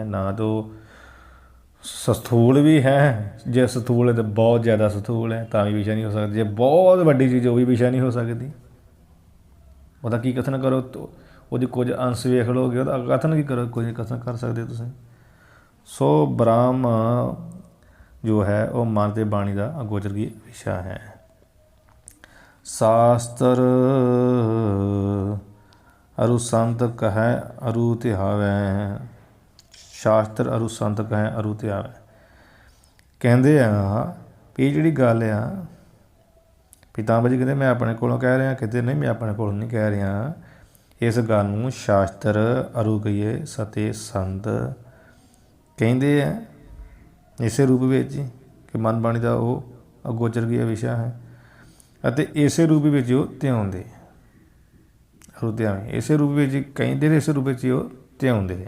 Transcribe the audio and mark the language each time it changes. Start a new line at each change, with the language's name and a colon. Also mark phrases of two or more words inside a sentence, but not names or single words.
Punjabi: ਨਾ ਤਾਂ ਸਥੂਲ ਵੀ ਹੈ, ਜੇ ਸਥੂਲ ਹੈ ਤਾਂ ਬਹੁਤ ਜ਼ਿਆਦਾ ਸਥੂਲ ਹੈ ਤਾਂ ਵੀ ਵਿਸ਼ਾ ਨਹੀਂ ਹੋ ਸਕਦਾ, ਜੇ ਬਹੁਤ ਵੱਡੀ ਚੀਜ਼ ਉਹ ਵੀ ਵਿਸ਼ਾ ਨਹੀਂ ਹੋ ਸਕਦੀ। ਉਹਦਾ ਕੀ ਕਥਨ ਕਰੋ, ਉਹਦੇ ਕੁਝ ਅੰਸ਼ ਵੇਖ ਲਓਗੇ, ਉਹਦਾ ਕਥਨ ਕੀ ਕਰੋ, ਕੁਝ ਕਥਨ ਕਰ ਸਕਦੇ ਤੁਸੀਂ। ਸੋ ਬ੍ਰਹਮ ਜੋ ਹੈ ਉਹ ਮਨ ਅਤੇ ਬਾਣੀ ਦਾ ਅਗੋਚਰ ਕੀ ਵਿਸ਼ਾ ਹੈ।
Hindi: शास्त्र अरु संत कहे अरु तिहावै, शास्त्र अरु संत कहे अरु तिहावै।
Punjabi: ਕਹਤੇ ਆ ਭੀ ਜਿਹੜੀ ਗੱਲ ਆ ਪਿਤਾਮਾ ਜੀ ਕਹਿੰਦੇ ਮੈਂ ਆਪਣੇ ਕੋਲੋਂ ਕਹਿ ਰਿਹਾ, ਕਿਤੇ ਨਹੀਂ ਮੈਂ ਆਪਣੇ ਕੋਲੋਂ ਨਹੀਂ ਕਹਿ ਰਿਹਾ। ਇਸ ਗੱਲ ਨੂੰ ਸ਼ਾਸਤਰ ਅਰੂ ਕਹੀਏ ਸਤੇ ਸੰਤ ਕਹਿੰਦੇ ਆ ਇਸੇ ਰੂਪ ਵਿੱਚ ਕਿ ਮਨ ਬਾਣੀ ਦਾ ਉਹ ਅਗੋਚਰ ਗਿਆ ਵਿਸ਼ਾ ਹੈ ਅਤੇ ਇਸੇ ਰੂਪ ਵਿੱਚ ਉਹ ਧਿਆਉਂਦੇ ਧਿਆਵੇਂ, ਇਸੇ ਰੂਪ ਵਿੱਚ ਕਹਿੰਦੇ ਨੇ, ਇਸੇ ਰੂਪ ਵਿੱਚ ਉਹ ਧਿਆਉਂਦੇ ਆ।